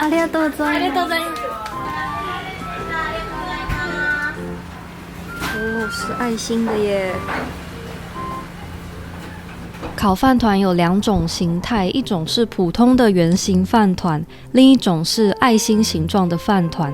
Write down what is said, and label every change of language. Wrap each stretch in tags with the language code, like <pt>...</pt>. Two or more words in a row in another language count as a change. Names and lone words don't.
<ja>ありがとうございます。ありがとうございます。</ja> <zh>哦，是爱心的耶。烤饭团有2种形态，一种是普通的圆形饭团，另一种是爱心形状的饭团。</zh>